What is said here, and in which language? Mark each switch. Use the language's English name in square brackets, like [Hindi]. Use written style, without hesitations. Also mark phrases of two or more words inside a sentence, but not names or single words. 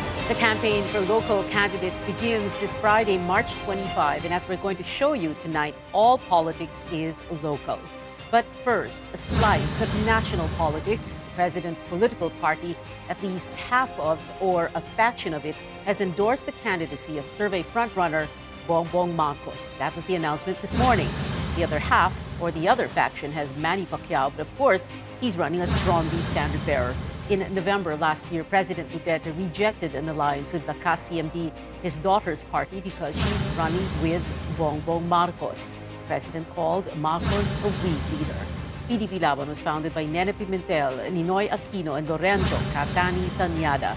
[English] The campaign for local candidates begins this Friday, March 25. And as we're going to show you tonight, all politics is local. But first, a slice of national politics. The president's political party, at least half of or a faction of it, has endorsed the candidacy of survey frontrunner Bongbong Marcos. That was the announcement this morning. The other half, or the other faction, has Manny Pacquiao, but of course, he's running as PROMDI standard bearer. In November last year, President Duterte rejected an alliance with Lakas-CMD, his daughter's party, because she's running with Bongbong Marcos. The president called Marcos a weak leader. PDP Laban was founded by Nene Pimentel, Ninoy Aquino, and Lorenzo Catani Tanyada.